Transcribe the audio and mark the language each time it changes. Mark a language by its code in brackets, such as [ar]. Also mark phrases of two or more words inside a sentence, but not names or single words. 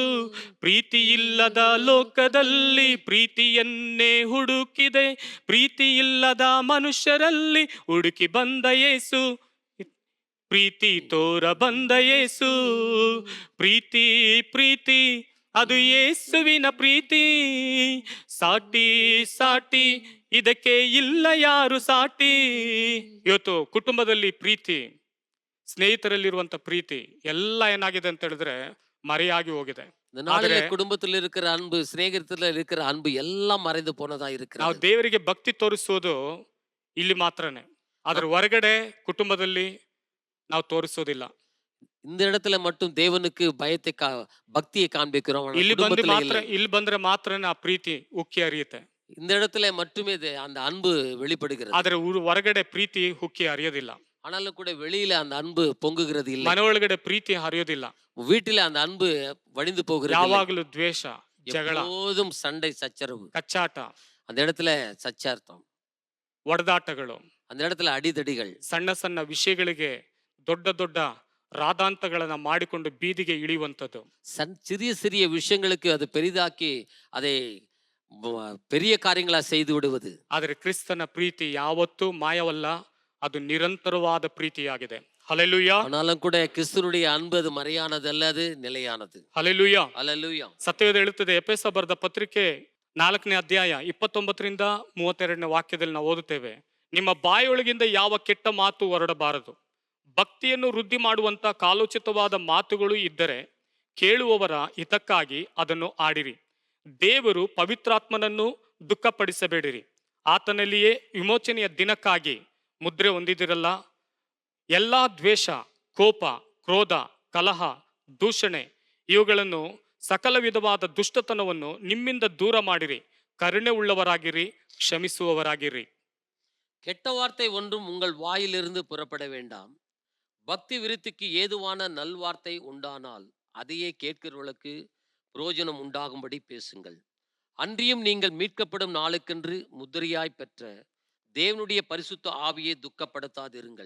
[kn] ಪ್ರೀತಿ ಇಲ್ಲದ ಲೋಕದಲ್ಲಿ ಪ್ರೀತಿಯನ್ನೇ ಹುಡುಕಿದೆ, ಪ್ರೀತಿ ಇಲ್ಲದ ಮನುಷ್ಯರಲ್ಲಿ ಹುಡುಕಿ ಬಂದ ಯೇಸು, ಪ್ರೀತಿ ತೋರ ಬಂದ ಯೇಸು, ಪ್ರೀತಿ ಪ್ರೀತಿ ಅದು ಯೇಸುವಿನ ಪ್ರೀತಿ, ಸಾಟಿ ಸಾಟಿ ಇದಕ್ಕೆ ಇಲ್ಲ ಯಾರು ಸಾಟಿ. ಇವತ್ತು ಕುಟುಂಬದಲ್ಲಿ ಪ್ರೀತಿ, ಸ್ನೇಹಿತರಲ್ಲಿರುವಂತ ಪ್ರೀತಿ ಎಲ್ಲ ಏನಾಗಿದೆ ಅಂತ ಹೇಳಿದ್ರೆ மறையாகி ಹೋಗಿದೆ. [ta] இந்த நாளில குடும்பத்தில் இருக்கிற அன்பு, சிநேகிதத்தில் இருக்கிற அன்பு எல்லாம் மறைந்து போனதா [kn] ನಾವು [ta] இருக்கிறது. [kn] ದೇವರಿಗೆ ಭಕ್ತಿ ತೋರಿಸೋದು ಇಲ್ಲಿ ಮಾತ್ರನೇ, ಅದರ ಹೊರಗಡೆ ಕುಟುಂಬದಲ್ಲಿ ನಾವು ತೋರಿಸೋದಿಲ್ಲ. [ta] இந்த இடத்துல மட்டும் தேவனுக்கு பயத்தை பக்தியை காண்பிக்கிறோம். ஆனா [kn] ಇಲ್ಲಿ ಬಂದು [ta] குடும்பத்துல [kn] ಮಾತ್ರ, [ta] இல்லை. [kn] ಇಲ್ಲಿ ಬಂದ್ರೆ ಮಾತ್ರನೇ ಆ ಪ್ರೀತಿ ಉಕ್ಕಿ ಹರಿಯುತ್ತೆ. [ta] இந்த இடத்துல மட்டுமே அந்த அன்பு வெளிப்படுகிறது. [kn] ಆದ್ರೆ ಹೊರಗಡೆ ಪ್ರೀತಿ ಉಕ್ಕಿ ಹರಿಯೋದಿಲ್ಲ. [ta] ஆனாலும் கூட வெளியில அந்த அன்பு பொங்குகிறது இல்லை. [kn] ಮನೆ ಒಳಗಡೆ ಪ್ರೀತಿ ಹರಿಯೋದಿಲ್ಲ. [ta] வீட்டில அந்த அன்பு வடிந்து போகிறது இல்லை. [kn] ಯಾವಾಗಲೂ ದ್ವೇಷ, ಜಗಳ, [ta] எப்போதும் சண்டை சச்சரவு. [kn] ಕಚ್ಚಾಟ, [ta] அந்த இடத்துல சச்சார்த்தம், [kn] ಒಡೆದಾಟಗಳು, [ta] அந்த இடத்துல அடிதடிகள், [kn] ಸಣ್ಣ ಸಣ್ಣ ವಿಷಯಗಳಿಗೆ ದೊಡ್ಡ ದೊಡ್ಡ ರಾದಾಂತಗಳನ್ನ ಮಾಡಿಕೊಂಡು ಬೀದಿಗೆ ಇಳಿಯುವಂಥದ್ದು. [ta] சிறிய சிறிய விஷயங்களுக்கு அது பெரிதாக்கி அதை பெரிய காரியங்களா செய்து விடுவது. [kn] ಆದರೆ ಕ್ರಿಸ್ತನ ಪ್ರೀತಿ ಯಾವತ್ತೂ ಮಾಯವಲ್ಲ, ಅದು ನಿರಂತರವಾದ ಪ್ರೀತಿಯಾಗಿದೆ. ಹಲ್ಲೆಲೂಯಾ. [ta] ஆனாலும் கூட கிறிஸ்துனுடைய அன்பு அது மறையானது அல்ல, அது நிலையானது. [kn] ಹಲ್ಲೆಲೂಯಾ. [ta] அல்லேலூயா. [kn] ಸತ್ಯವೇದ ಹೇಳುತ್ತದೆ, ಎಫೆಸ ಬರೆದ ಪತ್ರಿಕೆ 4ನೇ ಅಧ್ಯಾಯ 29ರಿಂದ 32ನೇ ವಾಕ್ಯದಲ್ಲಿ ನಾವು ಓದುತ್ತೇವೆ, ನಿಮ್ಮ ಬಾಯೊಳಗಿಂದ ಯಾವ ಕೆಟ್ಟ ಮಾತು ಹೊರಡಬಾರದು, ಭಕ್ತಿಯನ್ನು ವೃದ್ಧಿ ಮಾಡುವಂತ ಕಾಲೋಚಿತವಾದ ಮಾತುಗಳು ಇದ್ದರೆ ಕೇಳುವವರ ಹಿತಕ್ಕಾಗಿ ಅದನ್ನು ಆಡಿರಿ. ದೇವರು ಪವಿತ್ರಾತ್ಮನನ್ನು ದುಃಖಪಡಿಸಬೇಡಿರಿ, ಆತನಲ್ಲಿಯೇ ವಿಮೋಚನೆಯ ದಿನಕ್ಕಾಗಿ ಮುದ್ರೆ ಹೊಂದಿದಿರಲ್ಲ. ಎಲ್ಲಾ ದ್ವೇಷ, ಕೋಪ, ಕ್ರೋಧ, ಕಲಹ, ದೂಷಣೆ ಇವುಗಳನ್ನು ಸಕಲ ವಿಧವಾದ ದುಷ್ಟತನವನ್ನು ನಿಮ್ಮಿಂದ ದೂರ ಮಾಡಿರಿ. ಕರುಣೆ ಉಳ್ಳವರಾಗಿರಿ, ಕ್ಷಮಿಸುವವರಾಗಿರಿ. [ta] கெட்ட வார்த்தை ஒன்றும் உங்கள் வாயிலிருந்து புறப்பட வேண்டாம். பக்தி விருத்திக்கு ஏதுவான நல்வார்த்தை உண்டானால் அதையே கேட்கிறவர்களுக்கு பிரயோஜனம் உண்டாகும்படி பேசுங்கள். அன்றியும் நீங்கள் மீட்கப்படும் நாளுக்கென்று முத்திரையாய் பெற்ற தேவனுடைய பரிசுத்த ஆவியை துக்கப்படுத்தாதிருங்கள்.